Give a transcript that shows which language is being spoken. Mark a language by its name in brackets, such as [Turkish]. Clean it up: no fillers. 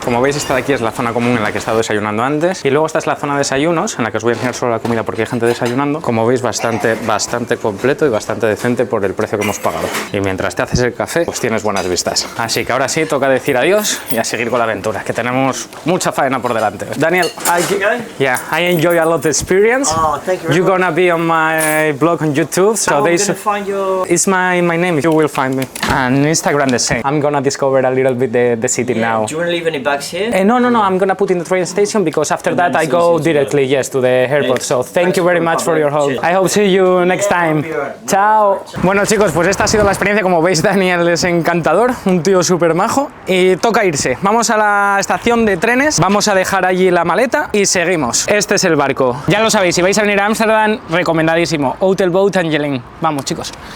[Spanish] Como veis, esta de aquí es la zona común en la que he estado desayunando antes. Y luego esta es la zona de desayunos, en la que os voy a enseñar solo la comida porque hay gente desayunando. Como veis, bastante completo y bastante decente por el precio que hemos pagado. Y mientras te haces el café, pues tienes buenas vistas. Así que ahora sí, toca decir adiós y a seguir con la aventura, que tenemos mucha faena por delante. [English] Daniel, I enjoy a lot the experience. Oh, thank you very You're much. gonna be on my blog on YouTube, so I'm there's... gonna find your... It's my name, you will find me. And Instagram the same. I'm gonna discover a little bit the city now. Do you want to leave any bags here? No, I'm gonna put in the train station because after that I go directly, yes, to the airport. So thank you very much for your help. I hope to see you next time. [Spanish] Chao. Bueno chicos, pues esta ha sido la experiencia. Como veis, Daniel es encantador, un tío súper majo. Y toca irse. Vamos a la estación de trenes, vamos a dejar allí la maleta y seguimos. Este es el barco. Ya lo sabéis, si vais a venir a Ámsterdam, recomendadísimo. Hotel Boat Angelin. Vamos chicos.